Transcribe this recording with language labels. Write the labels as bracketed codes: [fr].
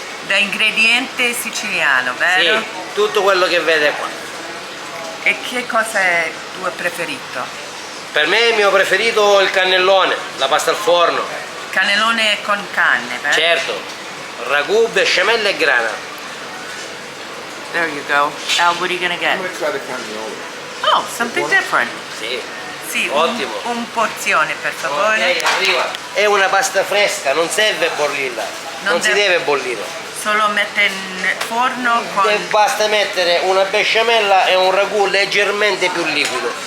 [it] Da ingrediente siciliano, vero? Sì, tutto quello che vede qua. E che cosa è il tuo preferito? Per me il mio preferito è il cannellone, la pasta al forno. Cannellone con carne, vero? Certo, ragù, besciamella e grana. [en] There you go. Al, what are you gonna get? I'm going to try the cannelloni. Oh, something different. [it] Sì, Sì, ottimo. un porzione per favore. Ok, arriva. È una pasta fresca, non serve bollirla, non si deve bollire. Solo mette in forno con... Basta mettere una besciamella e un ragù leggermente più liquido.